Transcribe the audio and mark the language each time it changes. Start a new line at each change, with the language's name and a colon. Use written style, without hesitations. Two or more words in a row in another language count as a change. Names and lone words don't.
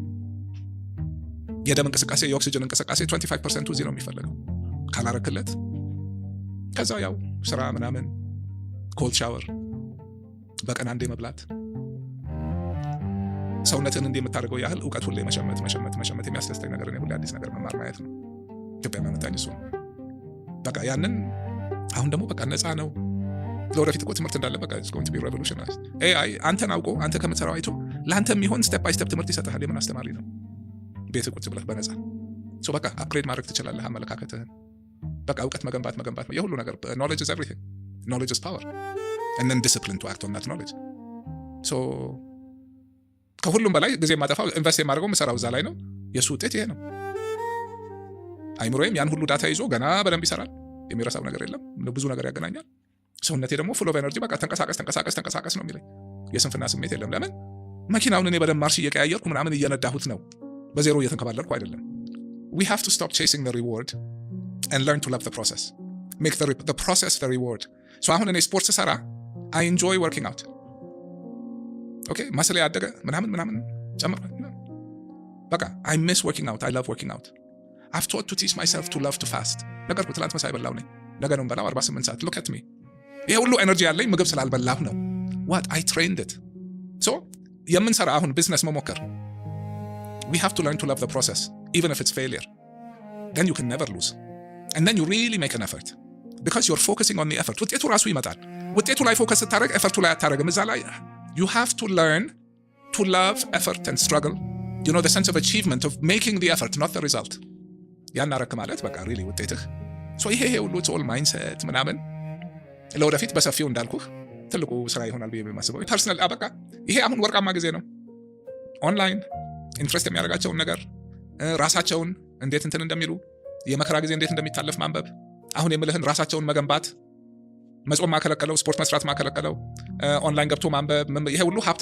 Amharic: የደም እንቅስቃሴ፣ የኦክሲጅን እንቅስቃሴ 25% እዚህ ነው የሚፈለገው። ካላረክለት ከዛ ያው ስራ ምናምን፣ ኮልድ ሻወር፣ በቀን አንዴ መብላት፣ ሰውነትን እንደ የምታደርገው ያህል እውቀት ሁሌ መሸመት የሚያስደስተኝ ነገር ነው። ሁሌ አዲስ ነገር መማር ማየት ነው። ኢትዮጵያ ማመጣኝ እሱ ነው። በቃ ያንን አሁን ደግሞ በቃ ነፃ ነው። ለወደፊት እኮ ትምህርት እንዳለ በቃ
English: it's going to be revolutionized።
Amharic: AI አንተን አውቆ አንተ ከምትሰራው አይቶ ለአንተ የሚሆን
English: step by step
Amharic: ትምህርት ይሰጥሃል። የምን አስተማሪ ነው? ቤት ቁጭ ብለህ በነፃ በቃ አፕግሬድ ማድረግ ትችላለህ አመለካከትህን። በቃ እውቀት መገንባት ነው የሁሉ ነገር።
English: knowledge is everything. knowledge is power. and then discipline to act on that knowledge.
Amharic: ከሁሉም በላይ ጊዜ የማጠፋው ኢንቨስት የማደርገው የምሰራው እዛ ላይ ነው። የሱ ውጤት ይሄ ነው። አይምሮዬም ያን ሁሉ ዳታ ይዞ ገና በደንብ ይሰራል። የሚረሳው ነገር የለም። ብዙ ነገር ያገናኛል። ሰውነቴ ደግሞ
English: full of energy
Amharic: በቃ ተንቀሳቀስ ነው የሚለኝ። የስንፍና ስሜት የለም። ለምን? መኪናውን እኔ በደንብ ማርሽ እየቀያየርኩ ምናምን እየነዳሁት ነው። በዜሮ እየተንከባለልኩ አይደለም።
English: we have to stop chasing the reward and learn to love the process. make the process the reward.
Amharic: አሁን እኔ ስፖርት ሰራ
English: I enjoy working out. okay
Amharic: ማስለ ያደገ ምናምን ጨምሯል። በቃ
English: I miss working out. I love working out. I've taught to teach myself to love to fast.
Amharic: ነገርኩ ትላንት መሳይ በላው ነኝ። ነገ ነው በላው 48 ሰዓት።
English: look at me.
Amharic: ይሄ ሁሉ ኤነርጂ ያለኝ ምግብ ስላልበላሁ ነው።
English: what I trained it.
Amharic: የምንሰራ አሁን ቢዝነስ መሞከር
English: we have to learn to love the process even if it's failure. then you can never lose. and then you really make an effort because you're focusing on the effort.
Amharic: ውጤቱ ራሱ ይመጣል። ውጤቱ ላይ ፎከስ ስታደርግ ኤፈርቱ ላይ አታደርግም። እዛ ላይ
English: you have to learn to love effort and struggle. the sense of achievement of making the effort, not the result.
Amharic: ያን አረክ ማለት በቃ really ውጤትህ። ይሄ ሁሉ ጾል ማይንድሴት ምናምን ለወደፊት በሰፊው እንዳልኩህ ትልቁ ስራ ይሆናል ብዬ የማስበው ፐርሰናል። በቃ ይሄ አሁን ወርቃማ ጊዜ ነው። ኦንላይን ኢንትረስት የሚያደርጋቸውን ነገር ራሳቸውን እንዴት እንትን እንደሚሉ የመከራ ጊዜ እንዴት እንደሚታለፍ ማንበብ። አሁን የምልህን ራሳቸውን መገንባት፣ መጾም ማከለከለው፣ ስፖርት መስራት ማከለከለው፣ ኦንላይን ገብቶ ማንበብ። ይሄ ሁሉ ሀብት